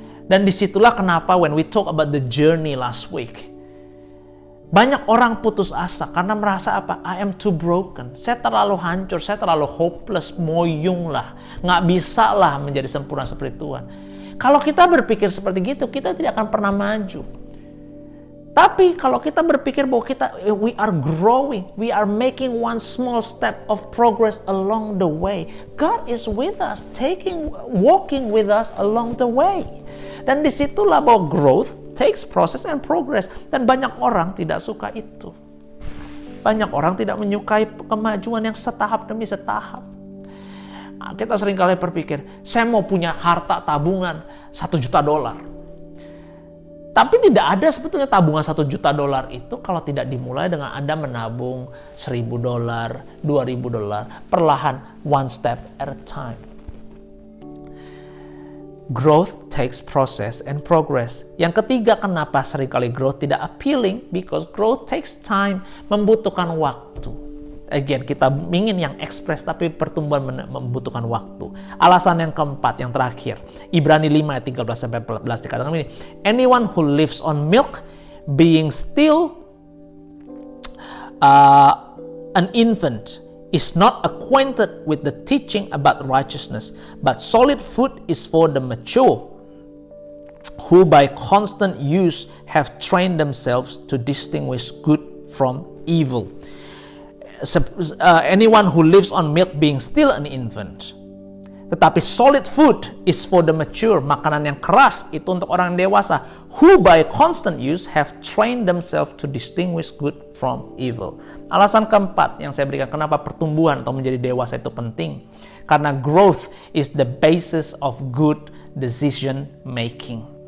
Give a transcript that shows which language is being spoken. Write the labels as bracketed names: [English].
[Indonesian] Dan disitulah kenapa [English] when we talk about the journey last week, [Indonesian] banyak orang putus asa karena merasa apa? [English] I am too broken. [Indonesian] Saya terlalu hancur, saya terlalu hopeless, moyung lah. Nggak bisa lah menjadi sempurna seperti Tuhan. Kalau kita berpikir seperti gitu, kita tidak akan pernah maju. Tapi kalau kita berpikir bahwa [English] we are growing, we are making one small step of progress along the way. God is with us, walking with us along the way. [Indonesian] Dan disitulah bahwa [English] growth takes process and progress. [Indonesian] Dan banyak orang tidak suka itu. Banyak orang tidak menyukai kemajuan yang setahap demi setahap. Kita seringkali berpikir, saya mau punya harta tabungan $1 juta. Tapi tidak ada sebetulnya tabungan $1 juta itu kalau tidak dimulai dengan Anda menabung $1,000, $2,000, perlahan, [English] one step at a time. Growth takes process and progress. [Indonesian] Yang ketiga, kenapa seringkali growth tidak appealing? [English] Because growth takes time, [Indonesian] membutuhkan waktu. Again, kita ingin yang ekspres, tapi pertumbuhan membutuhkan waktu. Alasan yang keempat, yang terakhir, Ibrani 5 ayat 13-14 dikatakan begini, [English] anyone who lives on milk, being still an infant, is not acquainted with the teaching about righteousness, but solid food is for the mature, who by constant use have trained themselves to distinguish good from evil. Anyone who lives on milk being still an infant. [Indonesian] Tetapi [English] solid food is for the mature, [Indonesian] makanan yang keras itu untuk orang dewasa, [English] who by constant use have trained themselves to distinguish good from evil. [Indonesian] Alasan keempat yang saya berikan kenapa pertumbuhan atau menjadi dewasa itu penting. Karena [English] growth is the basis of good decision making.